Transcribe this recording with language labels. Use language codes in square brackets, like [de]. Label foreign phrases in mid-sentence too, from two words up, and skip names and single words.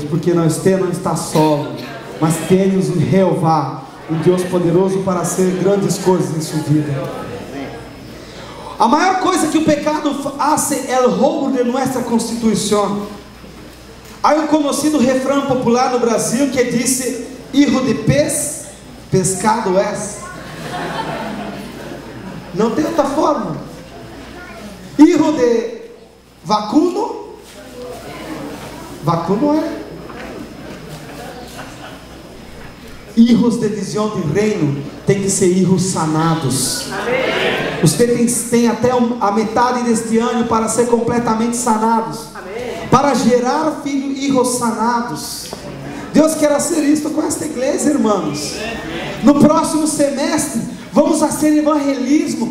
[pt] Porque você não está solo, mas temos um Jeová, um Deus poderoso para fazer grandes coisas em sua vida. A maior coisa que o pecado faz é o roubo de nossa Constituição. Há um conhecido refrão popular no Brasil que disse: [es] hijo de pez, pescado és. [pt] Não tem outra forma. [es] Hijo de vacuno, vacuno é. [pt] Hijos de visão de reino tem que ser [es] hijos sanados. [pt] Você tem até a metade deste ano para ser completamente sanados. Para gerar filhos sanados. Deus quer fazer isso com esta igreja, irmãos. No próximo semestre vamos fazer evangelismo.